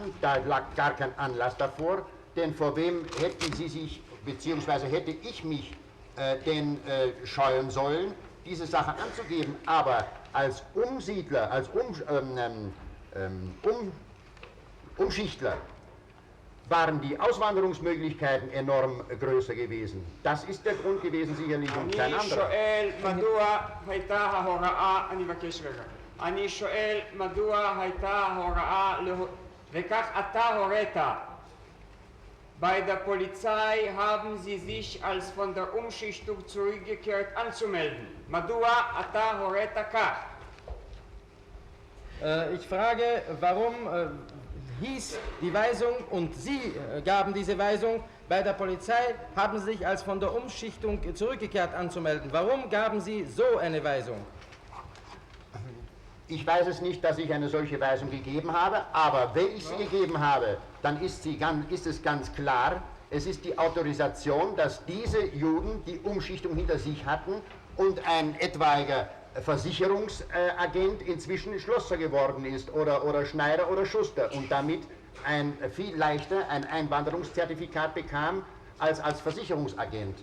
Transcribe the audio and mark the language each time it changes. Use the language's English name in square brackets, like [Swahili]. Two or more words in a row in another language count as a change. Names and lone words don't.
[German] Da lag gar kein Anlass davor. Denn vor wem hätten sie sich, beziehungsweise hätte ich mich denn scheuen sollen, diese Sache anzugeben. Aber als Umsiedler, als Umschichtler waren die Auswanderungsmöglichkeiten enorm größer gewesen. Das ist der Grund gewesen sicherlich und kein [Hebrew] אני [German] anderer. [Hebrew] שואל מדוע הייתה ההוראה, אני מבקש רגע, אני שואל מדוע הייתה ההוראה, וכך אתה הורית. [German] Bei der Polizei haben sie sich als von der Umschichtung zurückgekehrt anzumelden. [Hebrew] מדוע אתה הורית כך? [German] Ich frage, warum hieß die Weisung und Sie gaben diese Weisung, bei der Polizei haben Sie sich als von der Umschichtung zurückgekehrt anzumelden. Warum gaben Sie so eine Weisung? Ich weiß es nicht, dass ich eine solche Weisung gegeben habe, aber wenn ich sie gegeben habe, dann ist es ganz klar, es ist die Autorisation, dass diese Juden die Umschichtung hinter sich hatten und ein etwaiger Versicherungsagent inzwischen Schlosser geworden ist oder Schneider oder Schuster und damit viel leichter ein Einwanderungszertifikat bekam als Versicherungsagent.